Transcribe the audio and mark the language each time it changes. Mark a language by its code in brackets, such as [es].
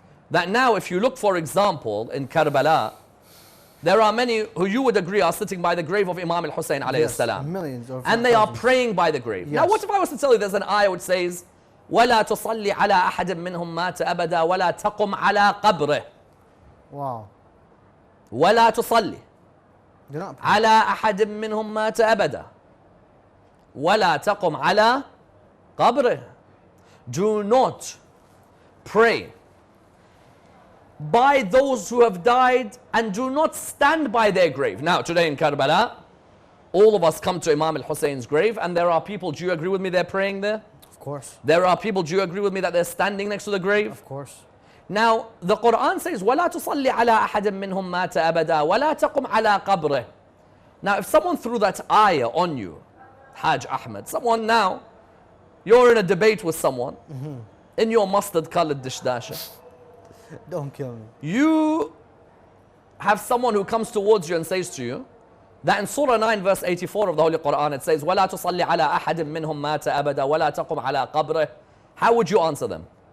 [en] That now if you look, for example, in Karbala, there are many who you would agree are sitting by the grave of Imam Hussein alayhi salam. Millions of and they are praying by the grave. Yes. Now what if I was to tell you there's an ayah which says, [ar] وَلَا تُصَلِّ عَلَىٰ أَحَدٍ مِّنْهُمْ مَاتَ أَبَدًا وَلَا تَقُمْ عَلَىٰ قَبْرِهِ. [en] Wow. [ar] وَلَا تُصَلِّ [en] Do not pray. [ar] على أحد منهم مات أبدا ولا تقم على قبره. [en] Do not pray by those who have died, and do not stand by their grave. Now today in Karbala, all of us come to Imam al-Hussein's grave, and there are people, do you agree with me, they're praying there? Of course. There are people, do you agree with me, that they're standing next to the grave? Of course. Now, the Qur'an says, [ar] وَلَا تُصَلِّ عَلَىٰ أَحَدٍ مِّنْهُمْ مَاتَ أَبَدًا وَلَا تَقُمْ عَلَىٰ قَبْرِهِ. [en] Now, if someone threw that ayah on you, Hajj Ahmed, someone now, you're in a debate with someone, in your mustard-colored dishdasha. Don't kill me. You have someone who comes towards you and says to you, that in Surah 9 verse 84 of the Holy Qur'an, it says, [ar] وَلَا تُصَلِّ عَلَىٰ أَحَدٍ مِّنْهُمْ مَاتَ أَبَدًا وَلَا تَقُمْ عَلَىٰ قَبْرِهِ. [en] How would you answer them?